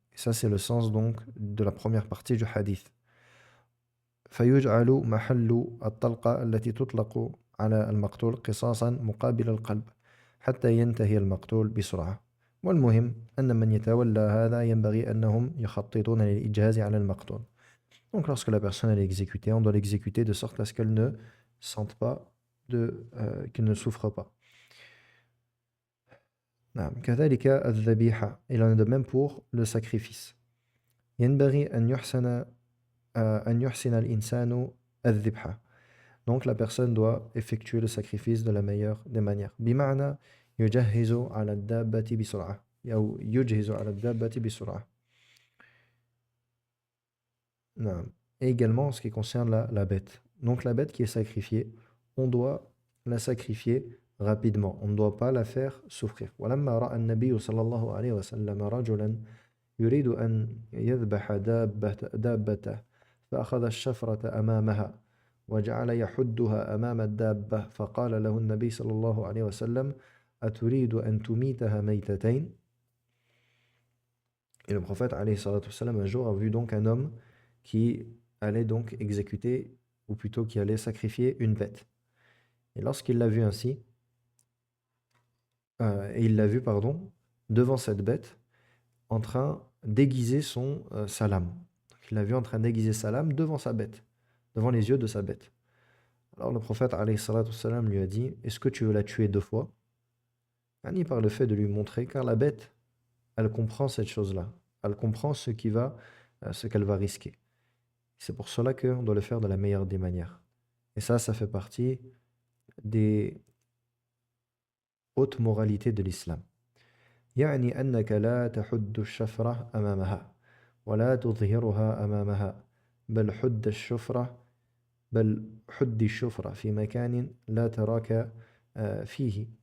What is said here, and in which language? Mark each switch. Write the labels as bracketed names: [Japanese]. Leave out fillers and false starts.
[French] Et ça, c'est le sens donc de la première partie du hadith. [Arabic] فيجعل محل الطلقة التي تطلق على المقتول قصاصا مقابل القلب حتى ينتهي المقتول بسرعة. والمهم أن من يتولى هذا ينبغي أنهم يخططون للإجهاز على المقتول. [French] Donc lorsque la personne est exécutée, on doit l'exécuter de sorte à ce qu'elle ne sente pas, qu'elle ne souffre pas. [Arabic] نعم كذلك الذبيحة. [French] Il en est de même pour le sacrifice. [Arabic] ينبغي أن يحسن الإنسان الذبحة. [French] Donc la personne doit effectuer le sacrifice de la meilleure des manières. [Arabic] بمعنى يجهز على الدابة بسرعة أو يجهز على الدابة بسرعة. نعم. [French] Et également en ce qui concerne la bête. Donc la bête qui est sacrifiée, on doit la sacrifier rapidement. On ne doit pas la faire souffrir. [Arabic] ولما رأى النبي صلى الله عليه وسلم رجلا يريد أن يذبح دابته فأخذ الشفرة أمامها وجعل يحدها أمام الدابة فقال له النبي صلى الله عليه وسلم أتريد أن تميتها ميتتين. [French] Et le prophète alayhi salatu wassalam, un jour a vu donc un homme qui allait donc exécuter, ou plutôt qui allait sacrifier une bête. Et lorsqu'il l'a vu ainsi, devant cette bête, en train d'aiguiser son salam. Donc, il l'a vu en train d'aiguiser salam devant sa bête, devant les yeux de sa bête. Alors le prophète alayhi salatu wassalam lui a dit, est-ce que tu veux la tuer 2 fois? Ani par le fait de lui montrer, car la bête, elle comprend cette chose-là. Elle comprend ce qu'elle va risquer. C'est pour cela qu'on doit le faire de la meilleure des manières. Et ça fait partie des hautes moralités de l'islam. [Arabic] يعني أنك لا تحد الشفرة أمامها ولا تظهرها أمامها بل حد الشفرة في مكان لا تراك فيه.